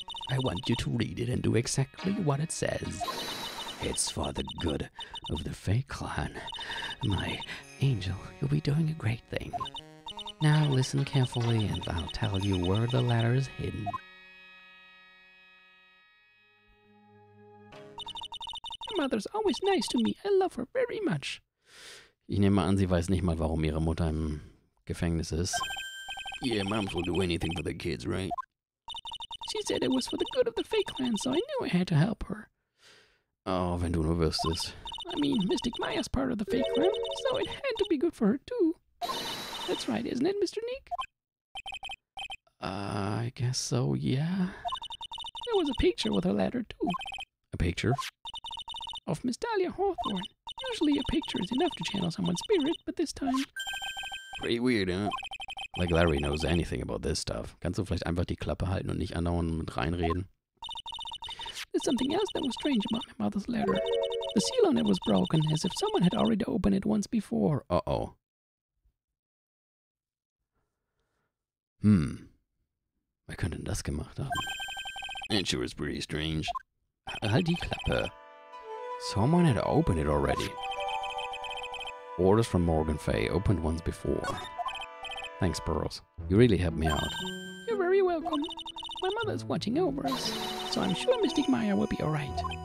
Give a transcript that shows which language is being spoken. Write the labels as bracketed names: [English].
[English] I want you to read it and do exactly what it says. It's for the good of the Fae clan. My angel, you'll be doing a great thing. Now listen carefully and I'll tell you where the letter is hidden. My mother's always nice to me. I love her very much. [German] Ich nehme an, sie weiß nicht mal, warum ihre Mutter im Gefängnis ist. [English] Yeah, moms will do anything for their kids, right? She said it was for the good of the Fae clan, so I knew I had to help her. [German] Oh, wenn du nur wüsstest. [English] I mean, Mystic Maya's part of the Fae clan, so it had to be good for her too. That's right, isn't it, Mr. Neek? I guess so, yeah. There was a picture with her letter too. A picture? Of Miss Dahlia Hawthorne. Usually a picture is enough to channel someone's spirit, but this time... Pretty weird, huh? Like Larry knows anything about this stuff. [German] Kannst du vielleicht einfach die Klappe halten und nicht andauernd mit reinreden? [English] There's something else that was strange about my mother's letter. The seal on it was broken, as if someone had already opened it once before. Uh-oh. [German] Wer könnte denn das gemacht haben? [English] That sure is pretty strange. [German] Halt die Klappe. [English] Someone had opened it already. Orders from Morgan Fay, opened once before. Thanks, Pearls. You really helped me out. You're very welcome. My mother's watching over us, so I'm sure Mystic Maya will be alright.